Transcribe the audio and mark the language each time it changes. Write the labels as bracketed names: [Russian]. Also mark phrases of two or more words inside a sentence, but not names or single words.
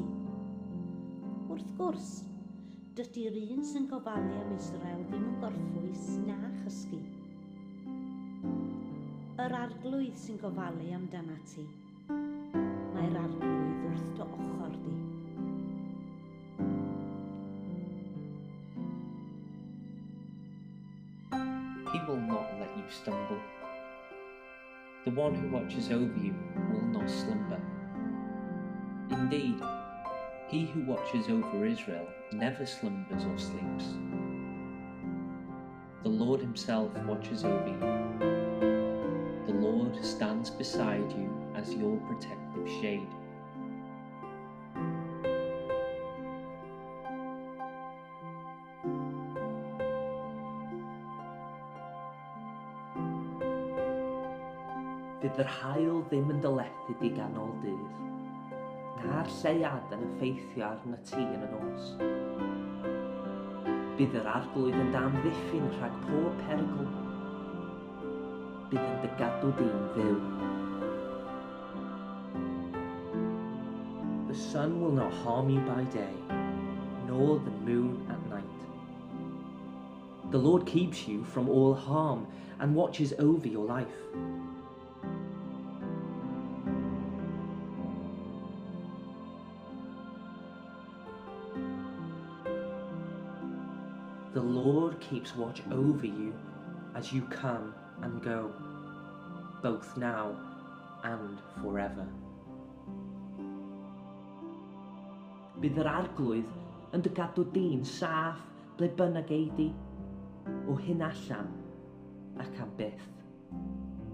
[Welsh] Wrth gwrs, dydy'r un sy'n gofalu am Israel ddim yn gorffwys na chysgu. Yr arglwydd sy'n gofalu amdanat ti. Mae'r arglwydd wrth dy ochr di. [English] He will not let you stumble. The one who watches over you will not slumber. Indeed, he who watches over Israel never slumbers or sleeps. The Lord himself watches over you. The Lord stands beside you as your protective shade. [Welsh] Bydd yr haul ddim yn dylethu di ganol dydd, na'r lleiad yn effeithio arna ti yn y nos. Bydd yr arglwydd yn damddiffyn rhag pob perygl. Bydd yn dy gadw di'n fyw. [English] The sun will not harm you by day, nor the moon at night. The Lord keeps you from all harm and watches over your life. The Lord keeps watch over you as you come and go, both now and forever. [Welsh] Bydd yr arglwydd yn dy gadw di'n saff ble bynnag ei di, o hyn allan ac am byth.